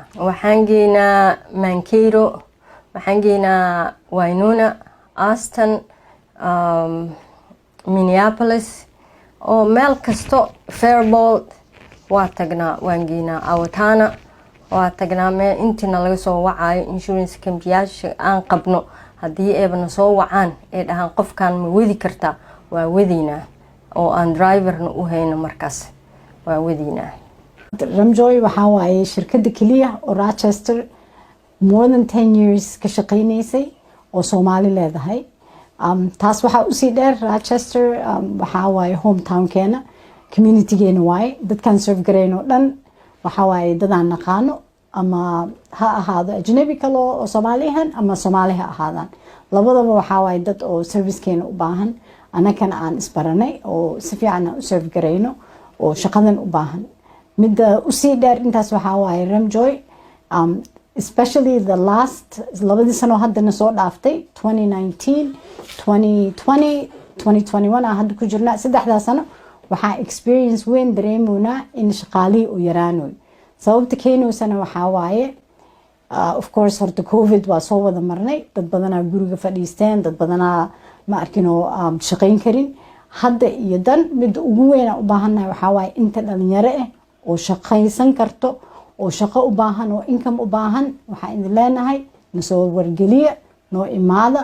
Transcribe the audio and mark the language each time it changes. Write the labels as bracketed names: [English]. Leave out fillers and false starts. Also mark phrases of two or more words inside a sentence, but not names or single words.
[Somali] waxaan geynaa Mankato, waxaan geynaa Winona, Austin, Minneapolis, oo meel kasto, Faribault waa tagnaa, waan geynaa Awatana waa tagnaa. meel intiina laga soo wacayo [English] insurance company-yaasha [Somali] aan qabno haddii eebana soo wacaan ee dhahaan qofkan ma wadi kartaa, waa wadiinaa, oo aan driverna u hayno markaas waa wadiinaa. Rimjoy waxaa waaye shirkadda keliya oo Rochester [English] more than 10 years [Somali] ka shaqeynaysay oo Soomaali leedahay. taas waxaa usii dheer Rochester waxaa waaye hometown-keena, community-geena waaye. dadkaan serve gareyno dhan waxaa waaye dadaan naqaano, ama ha ahaado ajnabi kale oo Soomaali ahaan ama Soomaali ha ahaadaan. labadaba waxaa waaye dad oo servicekeena u baahan, annagana aan isbaranay oo si fiican aan u serve gareyno oo shaqadan u baahan. midda usii dheer intaas waxaa waaye Rimjoy [English] especially the last [Somali] labadii sano haddana soo dhaaftay 2019 2020 2021 aan hadda ku jirnaa. saddexdaa sano waxaa experience weyn dareemoynaa in shaqaalihii u yaraanoy. sababta keenaysana waxaa waaye [English] of course [Somali] horta covid waa soo wada marnay, dad badanaa guriga fadhiisteen, dad badanaa ma arkinoo shaqayn karin. hadda iyo dan midda ugu weyn aan u baahannahay waxaa waaye inta dhalinyaro ah oo shaqaysan karto, oo shaqo u baahan, oo income u baahan, waxaa idin leenahay nasoo wargeliya, noo imaada.